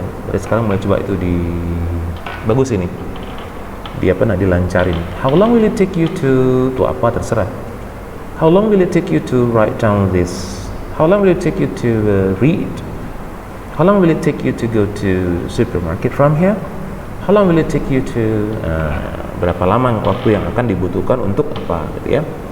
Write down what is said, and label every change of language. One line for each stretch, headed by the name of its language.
Indonesian: Dari sekarang mulai coba itu bagus ini. Dilancarin.
English: How long will it take you to
Indonesian: apa terserah.
English: How long will it take you to write down this? How long will it take you to read? How long will it take you to go to supermarket from here? How long will it take you to
Indonesian: berapa lama waktu yang akan dibutuhkan untuk apa gitu ya.